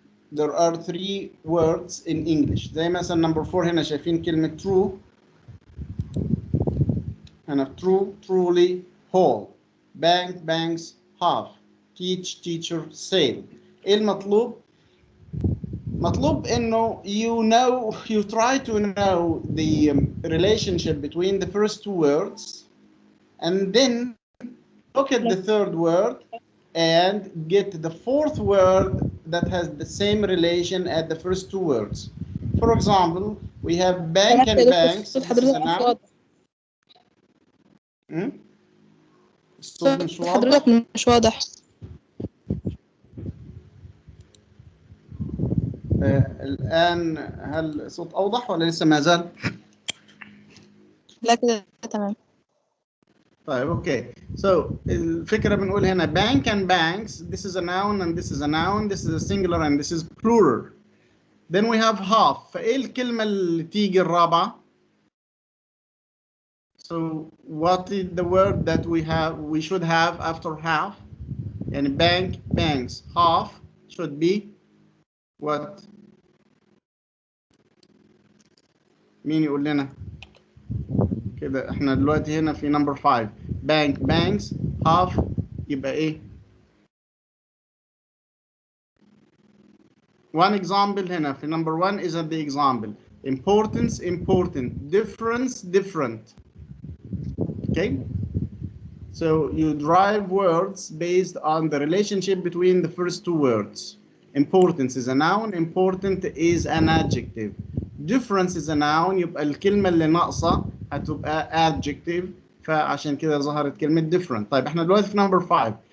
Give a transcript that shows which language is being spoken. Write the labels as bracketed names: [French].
[English] There are 3 words in English. [Arabic] زي مثلا number 4 هنا شايفين كلمة true. [English] هنا true, truly, whole. bank, banks, half. teach, teacher, sail. [Arabic] ايه المطلوب؟ مطلوب انه [English] you try to know the relationship between the first 2 words, and then look at the 3rd word and get the 4th word that has the same relation as the first 2 words. For example, we have bank and banks. This is a noun. [Arabic] الصوت مش واضح. حضرتك مش واضح. الآن هل الصوت أوضح ولا لسه ما زال؟ لا كده تمام. طيب اوكي. [English] So [Arabic] الفكرة بنقول هنا [English] bank and banks. This is a noun and this is a noun. This is a singular and this is plural. Then we have half. [Arabic] فإيه الكلمة اللي تيجي الرابعة؟ [English] So what is the word that we should have after half? يعني bank, banks, half should be what? [Arabic] مين يقول لنا؟ كده احنا دلوقتي هنا في number 5. [English] bank, banks, half [Arabic] يبقى ايه؟ [English] One example هنا في number 1 is the example. Importance, important. Difference, different. Okay? So you drive words based on the relationship between the first 2 words. Importance is a noun, important is an adjective. Difference is a noun، [Arabic] يبقى الكلمة اللي ناقصة هتبقى adjective، فعشان كده ظهرت كلمة different. طيب احنا دلوقتي في number 5.